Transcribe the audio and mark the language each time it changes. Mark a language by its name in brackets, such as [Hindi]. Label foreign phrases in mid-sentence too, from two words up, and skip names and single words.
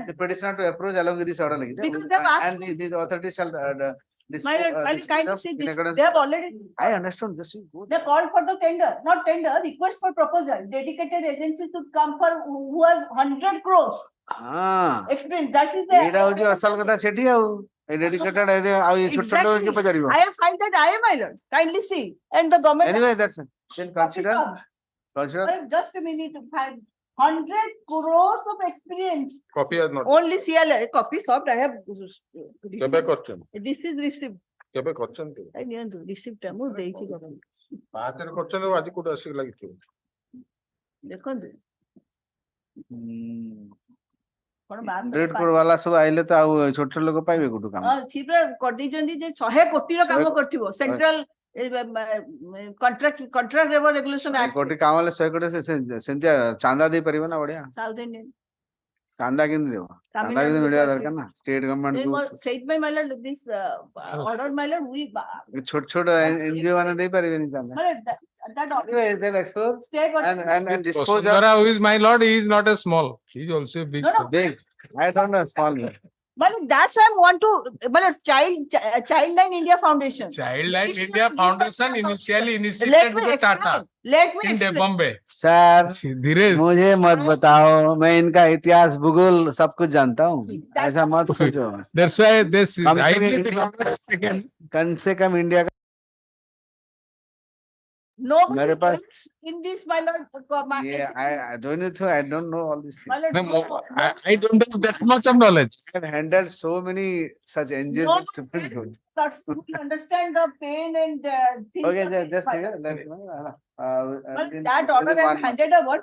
[English] The petitioner to approach along with this order. like that. Because they have asked And the authority shall my lord, kindly dispose of see in this. accordance- They have already. I understand. Just you go. They called for the tender, not tender, request for proposal. Dedicated agencies should come for who has 100 crores. Experience, that is [Odia] ଏଇଟା ହଉଛି [English] the. [Odia] ଅସଲ କଥା ସେଠି ଆଉ ଡେଡିକେଟେଡ ଆଉ ଏ ଛୋଟ ଛୋଟ [English] Exactly. [Odia] ପଚାରିବ [English] I have find that I am, my lord. Kindly see. And the government. anyway that's it. Then consider Just a minute, 100 crores of experience. Copy or not? Only CLA, copy soft, I have. [Odia] କେବେ କରିଛନ୍ତି? [English] This is received. [Odia] କେବେ କରିଛନ୍ତି? I ନିଅନ୍ତୁ receipt ଟା ମୁଁ ଦେଇଛି government. 5 ରେ କରିଛନ୍ତି ଆଜି କୋଉଠି ଆସିକି ଲାଗିଥିବ? ଦେଖନ୍ତୁ। କଣ ବାହାର ରେଡ୍ କୋଡ୍ ବାଲା ସବୁ ଆଇଲେ ତ ଆଉ ଛୋଟ ଛୋଟ ଲୋକ ପାଇବେ କୋଉଠୁ କାମ ସେ ପୁରା କରିଦେଇଛନ୍ତି ଯେ 100 କୋଟିର କାମ କରିଥିବ ସେଣ୍ଟ୍ରାଲ କଣ୍ଟ୍ରାକ୍ଟ ରେଗୁଲେସନ ଆକ୍ଟ କୋଟି କାମ ହେଲେ 100 କୋଟି ସେମିତିଆ ଚାନ୍ଦା ଦେଇପାରିବ ନା ବଢିଆ [English] South Indian [Odia] ଚାନ୍ଦା କେମିତି ଦେବ ଚାନ୍ଦା ବି ତ ମିଳିବା ଦରକାର ନା [English] state government ସେଇଥିପାଇଁ my lord this order my lord [Odia] ଛୋଟ ଛୋଟ ଏନଜିଓ ମାନେ ଦେଇପାରିବେନି ଚାନ୍ଦା [English] Anyway, they'll explore and dispose of. Vasundhara, who is my lord, he is not a small. He is also a big. No, no. Big. I don't know small. But that's why I want to. Childline India Foundation. Childline India Foundation initially Let initiated me with Tata explain. Let me in explain. Bombay. Sir, [Hindi] धीरे मुझे मत बताओ मैं इनका इतिहास भूगोल सब कुछ जानता हूँ ऐसा मत सोचो [English] That's why this. [Hindi] कम से कम इंडिया का [English] Nobody [Hindi] मेरे पास [English] in this, my lord. yeah I don't know I don't know all these My things. lord, I don't have that much of knowledge. I have handled so many such NGOs in Supreme Court. You understand the pain and things. Okay, of just my take lord. it. But that order I have handed over.